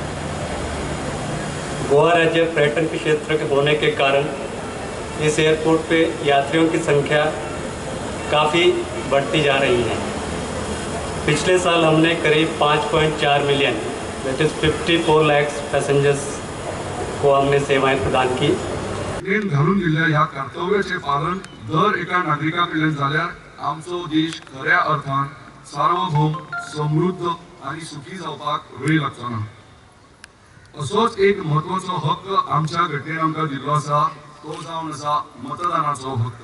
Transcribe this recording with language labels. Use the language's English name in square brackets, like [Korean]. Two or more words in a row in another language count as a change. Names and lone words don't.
[Hindi] गोवा राज्य पर्यटन के क्षेत्र के होने के कारण इस एयरपोर्ट पे यात्रियों की संख्या काफ़ी बढ़ती जा रही है। पिछले साल हमने करीब 5.4 मिलियन [English] that is [Hindi] 54 लाख पैसेंजर्स को हमने सेवाएं प्रदान की। [Konkani] घालून दिल्ल्या ह्या कर्तव्याचे पालन दर एका नागरिकाकडल्यान जाल्यार आमचो देश खऱ्या अर्थान सार्वभौम, समृद्ध आणि सुखी जावपाक वेळ लागचो ना। असोच एक महत्वाचो हक्क आमच्या घटनेन आमकां दिल्लो आसा, तो जावन आसा मतदानाचो हक्क।